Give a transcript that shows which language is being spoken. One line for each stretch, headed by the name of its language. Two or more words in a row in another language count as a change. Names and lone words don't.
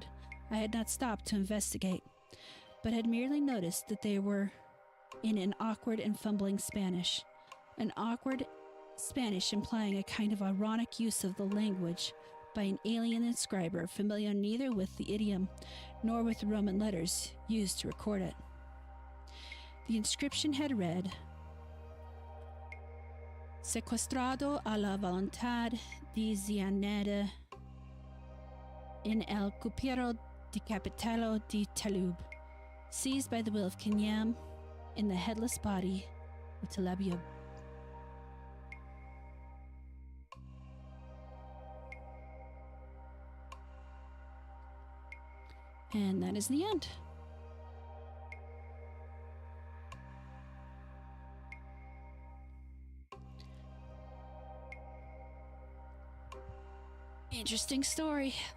English: I had not stopped to investigate, but had merely noticed that they were in an awkward and fumbling Spanish. An awkward Spanish implying a kind of ironic use of the language by an alien inscriber familiar neither with the idiom nor with the Roman letters used to record it. The inscription had read,
Spanish: Secuestrado a la voluntad de Zianeda in el cupero de capitalo de Talub,
English: seized by the will of Kenyam in the headless body of Talabia. And that is the end. Interesting story.